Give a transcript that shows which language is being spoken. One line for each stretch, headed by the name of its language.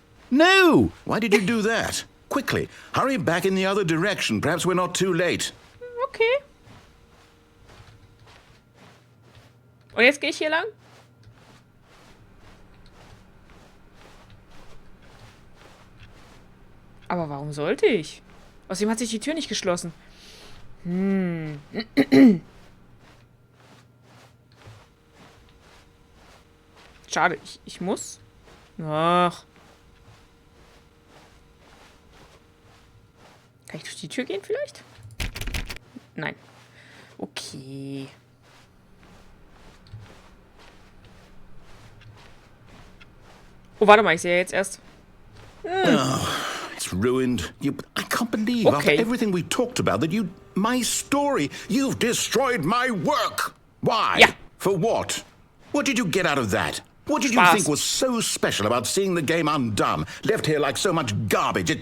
English: No! Why did you do that? Quickly, hurry back in the other direction. Perhaps we're not too late. Okay.
German: Und jetzt gehe ich hier lang? Aber warum sollte ich? Außerdem hat sich die Tür nicht geschlossen. Schade, ich muss. Ach. Kann ich durch die Tür gehen vielleicht? Nein. Okay. Oh, warte mal, ich sehe jetzt erst.
English: It's ruined. I can't believe after everything we talked about that my story, you've destroyed my work. Why? Yeah. For what? What did you get out of that? What did you think was so special about seeing the game undone, left here like so much garbage?